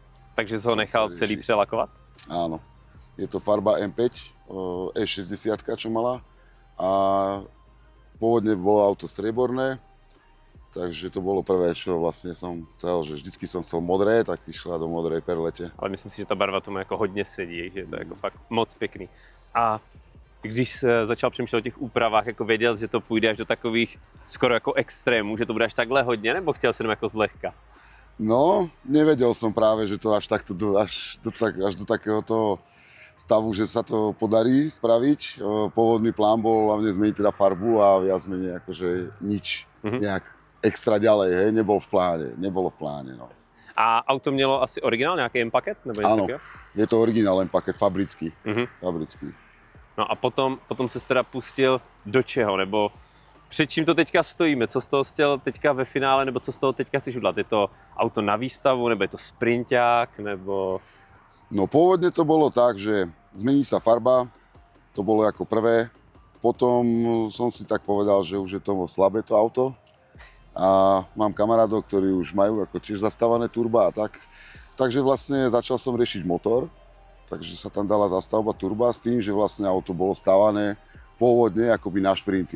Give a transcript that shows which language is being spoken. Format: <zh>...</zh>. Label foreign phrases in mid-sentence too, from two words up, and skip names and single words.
<cs>Takže jsi ho nechal celý přelakovat?</cs> <sk>Áno. Je to farba M5, E60, čo mala. A pôvodne bolo auto strieborné, takže to bolo prvé, čo vlastne som chcel, že vždycky som chcel modré, tak vyšla do modrej perlete.</sk> <cs>Ale myslím si, že ta barva tomu jako hodně sedí, že je to jako fakt moc pěkný. A když se začal přemýšlet o těch úpravách, jako věděl, že to půjde až do takových skoro jako extrémů, že to bude až takhle hodně, nebo chtěl si jenom jako zlehka? No,</cs> <sk>nevedel som práve, že to až takto, až do takéhoto stavu, že sa to podarí spraviť. Pôvodný plán bol hlavne zmeniť teda farbu a viac menej akože nič nejak extra ďalej, hej, nebolo v pláne, no.</sk> <cs>A auto mělo asi originál, nějaký M-paket? Nebo něco</cs> <sk>Áno,</sk> <cs>takového?</cs> <sk>je to originál M-paket, fabrický. Fabrický.</sk> <cs>No a potom se teda pustil do čeho, nebo před čím to teďka stojíme? Co z toho chtěl teďka ve finále, nebo co z toho teďka chceš udělat? Je to auto na výstavu, nebo je to sprinťák, nebo...</cs> <sk>No pôvodne to bolo tak, že zmení sa farba, to bolo ako prvé. Potom som si tak povedal, že už je to slabé to auto. A mám kamarádov, ktorí už majú ako tiež zastávané turba a tak. Takže vlastne začal som riešiť motor. Takže sa tam dala zastavba turba s tým, že vlastne auto bolo stávané pôvodne akoby na šprinty.</sk>